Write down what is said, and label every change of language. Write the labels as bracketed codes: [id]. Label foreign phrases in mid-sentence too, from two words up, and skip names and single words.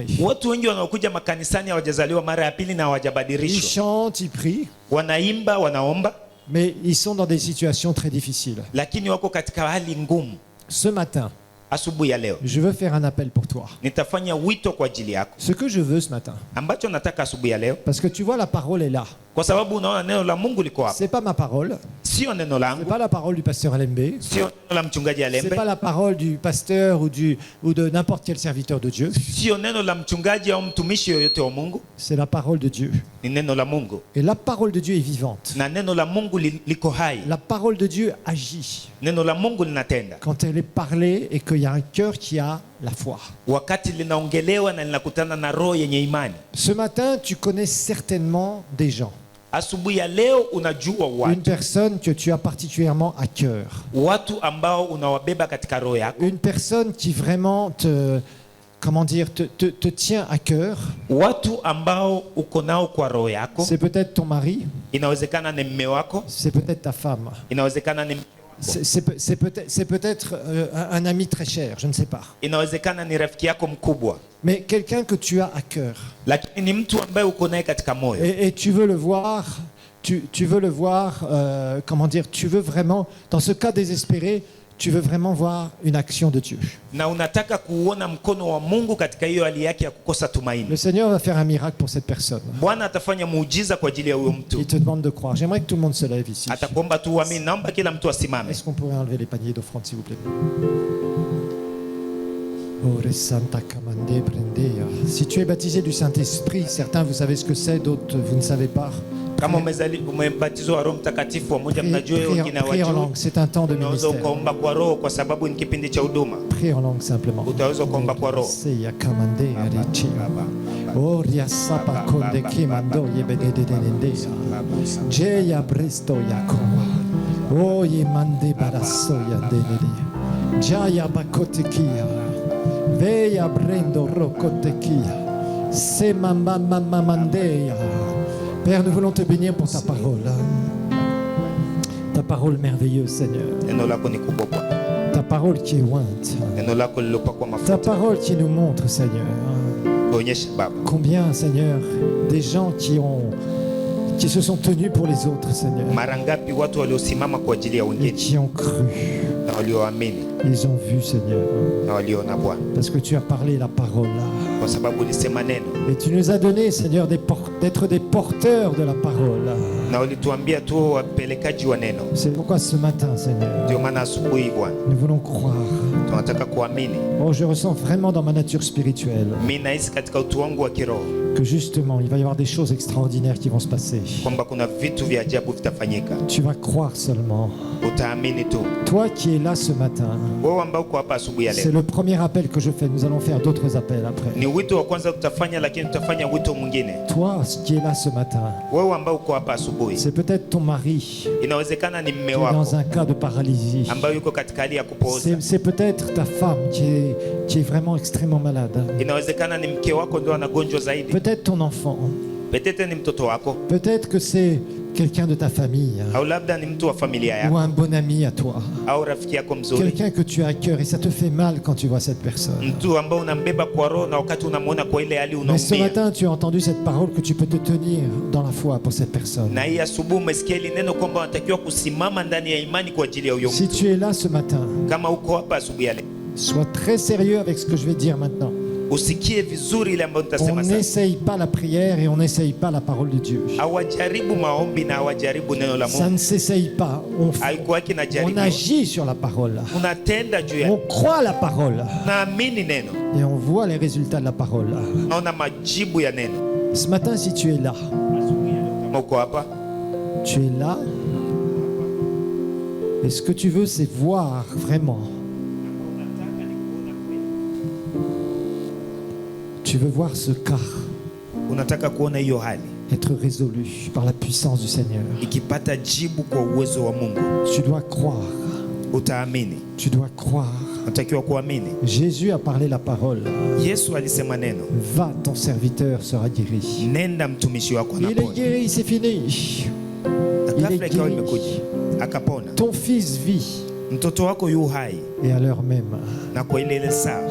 [sw] Watu wengi wanaokuja makanisani hawajazaliwa mara ya pili na [fr] Ils [sw] hawajabadilishwa. [fr] chantent, ils prient, [sw] Wanaimba, wanaomba, [fr] mais ils sont dans des situations très difficiles. [sw] lakini wako katika hali ngumu. [fr] Ce matin, [sw] Asubuhi ya leo [fr] je veux faire un appel pour toi. [sw] nitafanya wito kwa ajili yako. [fr] Ce que je veux ce matin, [sw] Ambacho nataka asubuhi ya leo, [fr] parce que tu vois, la parole est là. [sw] kwa sababu unaona neno la Mungu liko hapa, [fr] C'est pas ma parole, [sw] sio neno [fr] c'est [sw] langu, [fr] pas la parole du pasteur Alembe, [sw] sio neno la mchungaji [fr] c'est [sw] Alembe, [fr] pas la parole du pasteur ou de n'importe quel serviteur de Dieu. [sw] sio neno la mchungaji au mtumishi yoyote wa Mungu, [fr] C'est la parole de Dieu. [sw] ni neno la Mungu, [fr] Et la parole de Dieu est vivante. [sw] na neno la Mungu liko hai. [fr] La parole de Dieu agit [sw] Neno la Mungu linatenda [fr] quand elle est parlée et qu'il y a un cœur qui a la foi. [sw] wakati linaongelewa na linakutana na roho yenye imani. [fr] Ce matin, tu connais certainement des gens. [sw] Asubuhi ya leo unajua [fr] Une [sw] watu, [fr] personne que tu as particulièrement à cœur. [sw] watu ambao unawabeba katika roho yako, [fr] Une personne qui vraiment comment dire, te tient à cœur. [sw] watu ambao uko nao kwa roho yako. [fr] C'est peut-être ton mari, [sw] Inawezekana ni mme wako, [fr] c'est peut-être ta femme. [sw] inawezekana ni [fr] C'est peut-être un ami très cher, je ne sais pas. [sw] inawezekana ni rafiki yako mkubwa, [fr] Mais quelqu'un que tu as à cœur. [sw] lakini ni mtu ambaye uko naye katika moyo, [fr] Et tu veux le voir, tu veux le voir, comment dire, tu veux vraiment, dans ce cas désespéré, tu veux vraiment voir une action de Dieu. [sw] na unataka kuuona mkono wa Mungu katika hiyo hali yake ya kukosa tumaini. [fr] Le Seigneur va faire un miracle pour cette personne. [sw] Bwana atafanya muujiza kwa ajili ya huyo [fr] Il [sw] mtu. [fr] te demande de croire. J'aimerais que tout le monde se lève ici. [sw] Atakuomba tu uamini. Naomba kila mtu asimame. [fr] Est-ce qu'on pourrait enlever les paniers d'offrande, s'il vous plaît? Ore Santa Kamande Prendea. Si tu es baptisé du Saint-Esprit, certains vous savez ce que c'est, d'autres vous ne savez pas. [sw] Kama umebatizwa wa Roho Mtakatifu, wamoja mnajua, wengine [fr] Prie en [sw] hawajui. [fr] langue, c'est un temps de [sw] Unaweza [fr] ministère. [sw] ukaomba kwa roho kwa sababu ni kipindi cha huduma. [fr] Prie en langue simplement. [sw] Utaweza kuomba kwa roho. Seya Kamande Arichi. Oria Sapa Konde Kimando Yebedededendea. Jeya Bresto Yakoma. Oye Mande Baraso Yandede. Jaya Bakotekia. Veya Brendo Rokotekia. Se Mama Mandea. [fr] Père, nous voulons te bénir pour ta parole. Ta parole merveilleuse, Seigneur. [sw] Neno lako ni kubwa Bwana. [fr] Ta parole qui est ointe. [sw] Neno lako lilopakwa [fr] Ta [sw] mafuta. [fr] parole qui nous montre, Seigneur, [sw] Tuonyeshe Baba, [fr] combien, Seigneur, des gens qui se sont tenus pour les autres, Seigneur, [sw] mara ngapi watu waliosimama kwa ajili ya [fr] et [sw] wengine [fr] qui ont cru. [sw] na walioamini [fr] Ils ont vu, Seigneur, [sw] na waliona Bwana, [fr] parce que tu as parlé la parole là. [sw] kwa sababu ulisema neno [fr] Et tu nous as donné, Seigneur, d'être des porteurs de la parole. [sw] na ulituambia tu wapelekaji wa neno. [fr] C'est pourquoi ce matin, Seigneur, [sw] Ndio maana asubuhi Bwana [fr] nous voulons croire. [sw] tunataka kuamini. [fr] Oh, je ressens vraiment dans ma nature spirituelle [sw] Mimi nahisi katika utu wangu wa kiroho [fr] que justement, il va y avoir des choses extraordinaires qui vont se passer. [sw] kwamba kuna vitu vya ajabu vitafanyika. [fr] Tu vas croire seulement. [sw] Utaamini tu. [fr] Toi qui es là ce matin, [sw] Wewe ambao uko hapa asubuhi ya [fr] c'est [sw] leo, [fr] le premier appel que je fais. Nous allons faire d'autres appels après. [sw] ni wito wa kwanza tutafanya, lakini tutafanya wito mwingine. [fr] Toi qui es là ce matin, [sw] Wewe ambao uko hapa asubuhi, [fr] c'est peut-être ton mari [sw] inawezekana ni mme [fr] qui est [sw] wako [fr] dans un cas de paralysie. [sw] ambayo yuko katika hali ya kupooza. [fr] C'est peut-être ta femme qui est vraiment extrêmement malade. [sw] Inawezekana ni mke wako ndio anagonjwa zaidi. [fr] Peut-être ton enfant. [sw] Petete ni mtoto wako. [fr] Peut-être que c'est quelqu'un de ta famille, [sw] au labda ni mtu wa familia [fr] ou [sw] yako [fr] un bon ami à toi, [sw] au rafiki yako mzuri, [fr] quelqu'un que tu as à cœur et ça te fait mal quand tu vois cette personne. [sw] mtu ambao unambeba kwa roho na wakati unamwona kwa ile hali [fr] Mais ce [sw] unaumia. [fr] matin, tu as entendu cette parole que tu peux te tenir dans la foi pour cette personne. [sw] Na hii asubuhi umesikia ile neno kwamba unatakiwa kusimama ndani ya imani kwa ajili ya huyo [fr] Si [sw] mtu. [fr] tu es là ce matin, [sw] Kama uko hapa asubuhi ya leo, [fr] sois très sérieux avec ce que je vais dire maintenant. [sw] usikie vizuri ile ambayo [fr] On [sw] nitasema sasa. [fr] n'essaye pas la prière et on n'essaye pas la parole de Dieu. [sw] Hawajaribu maombi na hawajaribu neno la [fr] Ça [sw] Mungu. [fr] ne s'essaye pas. [sw] Haikuwaki na [fr] On [sw] jaribu. [fr] agit sur la parole. [sw] Unatenda juu ya, [fr] On croit la parole [sw] naamini neno, [fr] et on voit les résultats de la parole. [sw] naona majibu ya neno. [fr] Ce matin, si tu es là, [sw] Kama uko hapa, [fr] tu es là, et ce que tu veux, c'est voir vraiment. Tu veux voir ce cas [sw] unataka kuona hiyo hali [fr] être résolu par la puissance du Seigneur. [sw] ikipata jibu kwa uwezo wa Mungu, [fr] Tu dois croire. [sw] utaamini. [fr] Tu dois croire. [sw] Unatakiwa kuamini. [fr] Jésus a parlé la parole. [sw] Yesu alisema neno, [fr] Va, ton serviteur sera guéri. [sw] nenda mtumishi wako [fr] Il est [sw] anapona. [fr] guéri, c'est fini. [sw] Na [fr] Il [sw] ghafla [fr] est [sw] ikawa [fr] guéri. [sw] imekuja akapona. [fr] Ton fils vit. [sw] Mtoto wako yu hai, [fr] Et à l'heure même, [sw] na kwa ile saa